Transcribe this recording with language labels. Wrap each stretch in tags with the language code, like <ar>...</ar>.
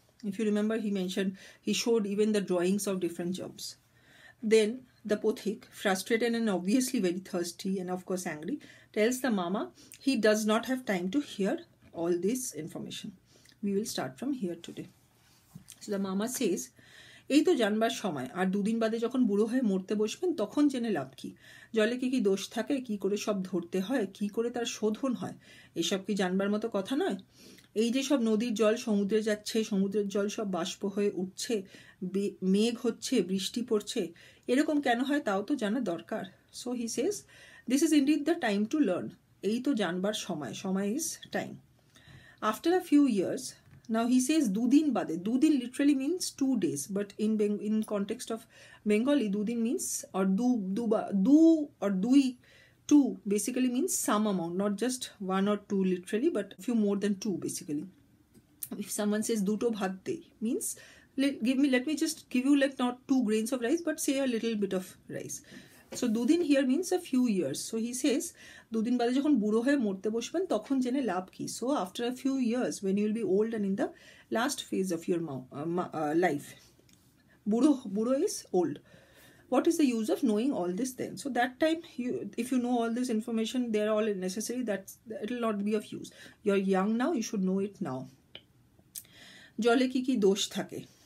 <en>If you remember, he showed even the drawings of different germs. Then the pothik, frustrated and obviously very thirsty and of course angry, tells the mama he does not have time to hear all this information. We will start from here today. So the mama says,</en> <bn>এই তো জানবার সময়, আর দুদিন বাদে যখন বুড়ো হয়ে মরতে বসবেন তখন জেনে লাভ কি? জলে কি কি দোষ থাকে, কি করে সব ধরতে হয়, কি করে তার শোধন হয়, এসব কি জানবার মতো কথা নয়? এই যে সব নদীর জল সমুদ্রে যাচ্ছে, সমুদ্রের জল সব বাষ্প হয়ে উঠছে, মেঘ হচ্ছে, বৃষ্টি পড়ছে, এরকম কেন হয় তাও তো জানা দরকার।</bn> <en>So he says this is indeed the time to learn.</en> <bn>এই তো জানবার সময়, সময়</bn> <en>Is time. After a few years, now he says</en> <bn>dudin bade.</bn> <en>Dudin literally means 2 days, but in context of Bengali, dudin means or du or dui, 2 basically means some amount, not just 1 or 2 literally, but a few more than 2 basically. If someone says</en> <bn>duto bhat de,</bn> <en>means let me just give you like not 2 grains of rice, but say a little bit of rice. So dudin here means a few years. So he says</en> <bn>দুদিন বাদে যখন বুড়ো হয়ে মরতে বসবেন তখন জেনে লাভ কি?</bn> <en>So after a few years, when you will be old and in the last phase of your life, বুড়ো is old. What is the use of knowing all this then? So that time, if you know all this information, they are all necessary. It will not be of use. You're young now, you should know it now.</en> <bn>জলে কি কি দোষ থাকে?</bn>